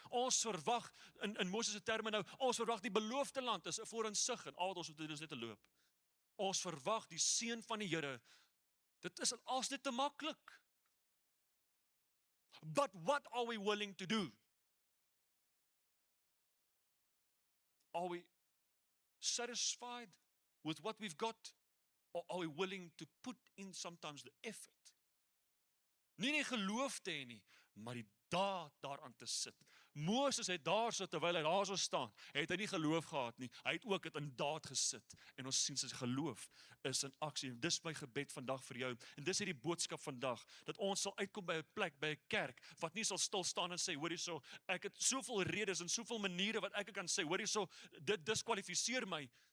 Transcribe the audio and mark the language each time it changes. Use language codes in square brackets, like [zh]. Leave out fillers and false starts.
[af] Ons verwag in Moses se terme nou, ons verwag die beloofde land is voor in sig en al wat ons moet doen is net te loop. Ons verwag die seën van die Here. Dit is als net te maklik. [en] But what are we willing to do? Are we satisfied with what we've got? Or are we willing to put in sometimes the effort? [af] Nie die geloof te hê nie, maar die daad daaraan te sit. Moses het daar so terwyl hy daar so staan, het hy nie geloof gehad nie. Hy het ook dit in daad gesit. En ons sien sy geloof is in aksie. Dis my gebed vandag vir jou. En dis hierdie boodskap vandag, dat ons sal uitkom by 'n plek, by 'n kerk, wat nie sal stil staan en sê, hoor hierso, ek het soveel redes en soveel maniere wat ek kan sê, hoor hierso, dit diskwalifiseer my.